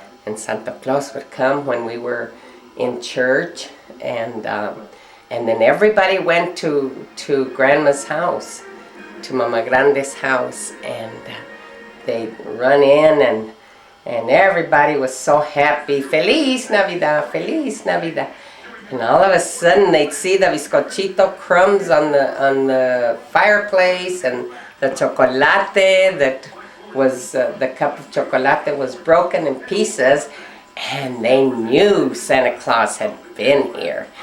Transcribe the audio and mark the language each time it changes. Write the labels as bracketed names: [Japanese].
[English] And Santa Claus would come when we were in church, and then everybody went to Grandma's house, to Mama Grande's house, and they'd run in, and everybody was so happy. [Spanish] Feliz Navidad, Feliz Navidad. [English] And all of a sudden they'd see the bizcochito crumbs on the fireplace, and the chocolate that was the cup of chocolate was broken in pieces, and they knew Santa Claus had been here.